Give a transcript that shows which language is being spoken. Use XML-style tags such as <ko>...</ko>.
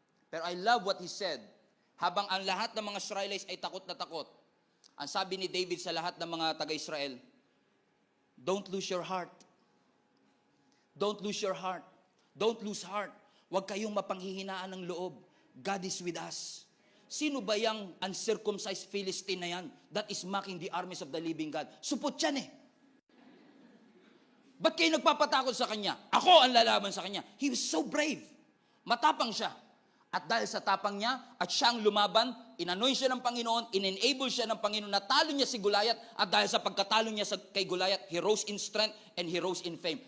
<en>Pero I love what he said.</en> <tl>Habang ang lahat ng mga Israelites ay takot na takot, ang sabi ni David sa lahat ng mga taga-Israel,</tl> <en>don't lose your heart. Don't lose your heart. Don't lose heart.</en> <tl>Huwag kayong mapanghihinaan ng loob.</tl> <en>God is with us.</en> <tl>Sino ba yung</tl> <en>uncircumcised Philistine</en> <tl>na yan</tl> <en>that is mocking the armies of the living God?</en> <tl>Supot yan eh. Ba't kayo nagpapatakot sa kanya? Ako ang lalaban sa kanya.</tl> <en>He was so brave.</en> <tl>Matapang siya. At dahil sa tapang niya, at siyang lumaban, inanoy siya ng Panginoon, in-enable siya ng Panginoon, natalo niya si Goliath, at dahil sa pagkatalo niya kay Goliath,</tl> <en>he rose in strength and he rose in fame.</en>